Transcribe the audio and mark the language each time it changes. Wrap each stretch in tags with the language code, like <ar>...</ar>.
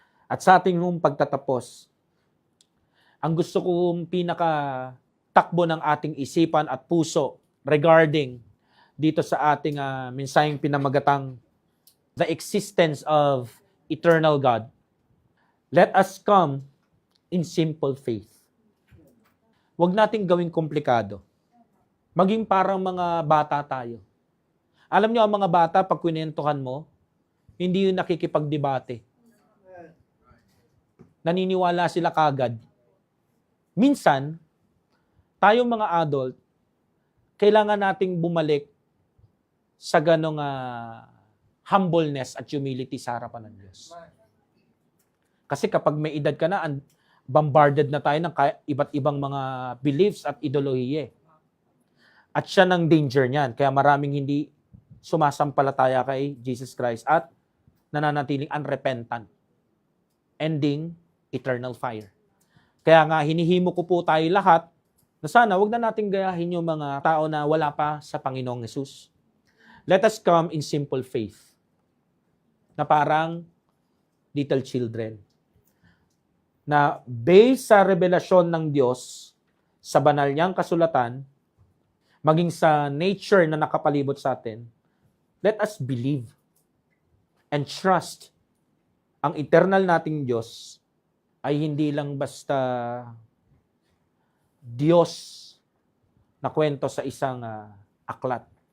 <tl>At sa ating pagtatapos, ang gusto kong takbo ng ating isipan at puso regarding dito sa ating mensaheng pinamagatang</tl> <en>the existence of eternal God. Let us come in simple faith.</en> <tl>Huwag nating gawing komplikado. Maging parang mga bata tayo. Alam niyo, ang mga bata, pag kwinentuhan mo, hindi yun nakikipagdebate. Naniniwala sila kagad. Minsan, tayong mga adult, kailangan nating bumalik sa ganong humbleness at humility sa harapan ng Diyos. Kasi kapag may edad ka na, bombarded na tayo ng iba't ibang mga beliefs at ideolohiya. At siya ng danger niyan. Kaya maraming hindi sumasampalataya kay Jesus Christ at nananatiling unrepentant. Ending, eternal fire. Kaya nga, hinihimo ko po tayo lahat na sana wag na nating gayahin yung mga tao na wala pa sa Panginoong Hesus.</tl> <en>Let us come in simple faith.</en> <tl>Na parang little children. Na based sa revelasyon ng Diyos sa banal niyang kasulatan, maging sa nature na nakapalibot sa atin,</tl> <en>let us believe and trust</en> <tl>ang eternal nating Diyos ay hindi lang basta Diyos na kwento sa isang aklat.</tl>